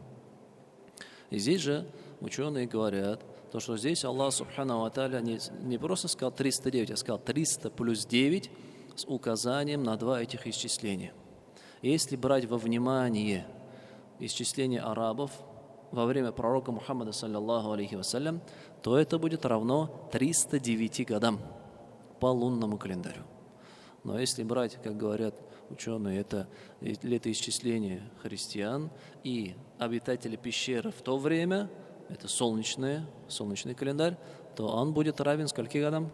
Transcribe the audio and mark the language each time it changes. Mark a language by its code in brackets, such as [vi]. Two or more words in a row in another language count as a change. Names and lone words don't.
[ru] И здесь же ученые говорят, то, что здесь [ar] الله سبحانه وتعالى [ru] не просто сказал 309, а сказал 300 плюс 9 с указанием на два этих исчисления. И если брать во внимание исчисление арабов во время пророка Мухаммада, [ar] صلى الله عليه وسلم, [ru] то это будет равно 309 годам по лунному календарю. Но если брать, как говорят ученые, это летоисчисление христиан и обитатели пещеры в то время, это солнечный календарь, то он будет равен скольки годам?